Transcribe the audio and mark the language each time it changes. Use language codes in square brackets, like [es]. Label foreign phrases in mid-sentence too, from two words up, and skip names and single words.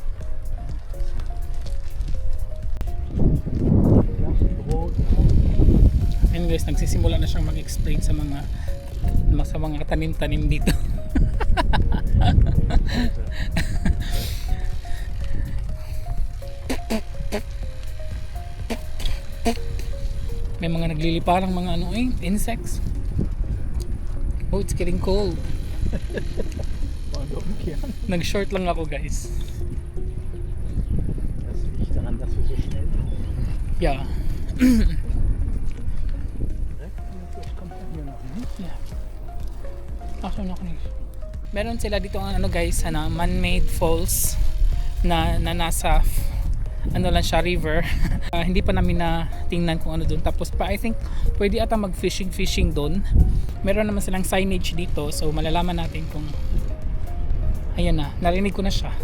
[tl] Ayun guys, nagsisimula na siyang mag-explain sa mga tanim-tanim dito. May mga nagliliparang mga insects. [en] Oh, it's getting cold. [tl] Nag-short lang ako guys. [de] Das liegt daran, dass wir so schnell sind. Yeah. Vielleicht kommt er hier noch hin. Yeah. [tl] Actually, ako na. Meron sila dito ang guys, [en] man-made falls [tl] na nasa lang siya, river. Hindi pa namin na tingnan kung ano doon. Tapos pa [en] I think [tl] pwede ata mag-fishing doon. Meron naman silang signage dito, so malalaman natin kung ayan na, narinig ko na siya.